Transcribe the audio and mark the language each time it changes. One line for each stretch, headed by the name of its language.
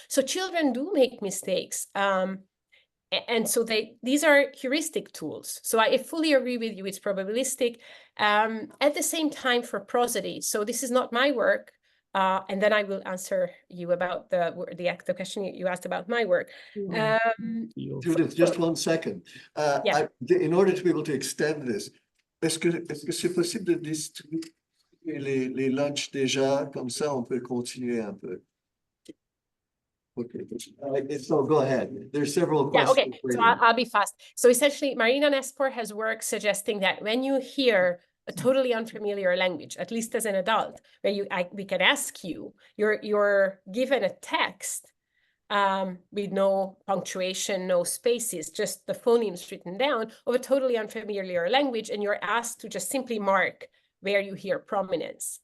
English: So children do make mistakes. And so these are heuristic tools. So I fully agree with you, it's probabilistic. At the same time, for prosody, so this is not my work, and then I will answer you about the question you asked about my work. Judith, just 1 second. Yeah. In order to be able to extend this,
French: est-ce que c'est possible de distribuer les lunchs déjà, comme ça on peut continuer un peu?
English: Okay, so go ahead. There's several questions. Yeah, okay, so I'll be fast. So essentially, Marina Nespor has work suggesting that when you hear a totally unfamiliar language, at least as an adult, where we can ask you, you're given a text with no punctuation, no spaces, just the phonemes written down of a totally unfamiliar language, and you're asked to just simply mark where you hear prominence.